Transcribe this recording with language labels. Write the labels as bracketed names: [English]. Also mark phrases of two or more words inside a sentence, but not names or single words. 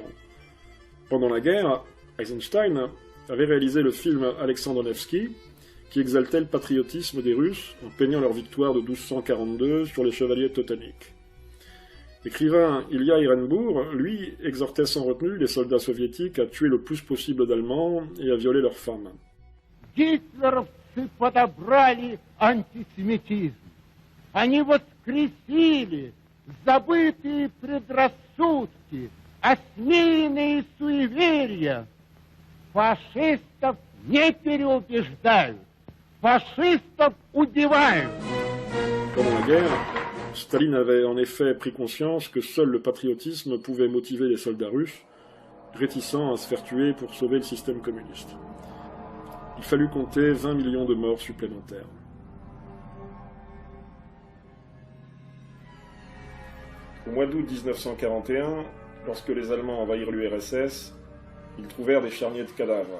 [French] Pendant la guerre, Eisenstein avait réalisé le film Alexandre Nevsky, qui exaltait le patriotisme des Russes en peignant leur victoire de 1242 sur les chevaliers teutoniques. L'écrivain Ilya Ehrenburg, lui, exhortait sans retenue les soldats soviétiques à tuer le plus possible d'Allemands et à violer leurs femmes. [Russian] Гитлеровцы подобрали антисемитизм. Они воскресили забытые предрассудки, осмеянные суеверия. Фашистов не переубеждают, фашистов убивают. [French] Pendant la guerre, Staline avait en effet pris conscience que seul le patriotisme pouvait motiver les soldats russes, réticents à se faire tuer pour sauver le système communiste. Il fallut compter 20 millions de morts supplémentaires. Au mois d'août 1941, lorsque les Allemands envahirent l'URSS, ils trouvèrent des charniers de cadavres.